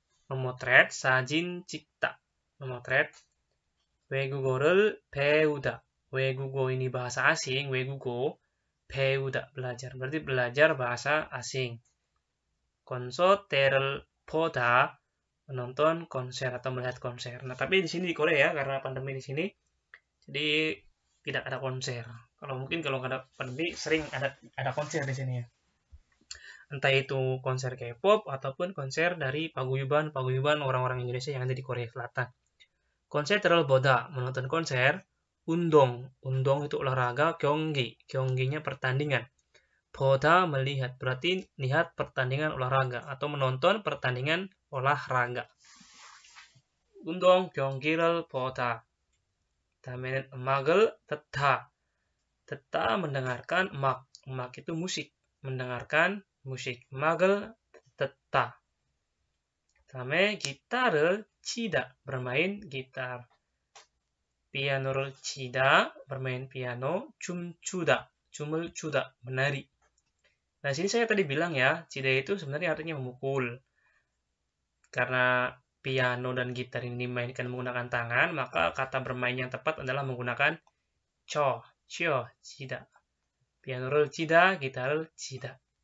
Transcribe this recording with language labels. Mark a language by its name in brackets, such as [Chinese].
[Korean] memotret, 사진 찍다. memotret. 외국어를 배우다. [Indonesian] 외국어 ini bahasa asing, 외국어. 배우다, belajar. Berarti belajar bahasa asing. [Korean] 콘서트를 보다, [Indonesian] menonton konser atau melihat konser. Nah, tapi di sini di Korea karena pandemi di sini, jadi tidak ada konser. Kalau nggak ada pandemi sering ada konser di sini ya. Entah itu konser K-pop ataupun konser dari paguyuban orang-orang Indonesia yang ada di Korea Selatan. [Korean] 콘서트를 보다, [Indonesian] menonton konser. 운동 itu olahraga. 경기nya pertandingan. 보다 melihat, berarti lihat pertandingan olahraga atau menonton pertandingan olahraga. [Korean] 운동 경기를 보다. 다음에는 음악을 듣다. [Indonesian] mendengarkan, 음악 itu musik, mendengarkan musik. [Korean] 음악을 듣다. 다음에 기타를 치다, [Indonesian] bermain gitar. piano를 치다, bermain piano. [Korean] 춤을 추다, menari. [Indonesian] Nah, sini saya tadi bilang ya, 치다 itu sebenarnya artinya memukul. Karena piano dan gitar ini dimainkan menggunakan tangan, maka kata bermain yang tepat adalah menggunakan 쳐, 치다. [Korean] piano를 치다, gitar을 치다.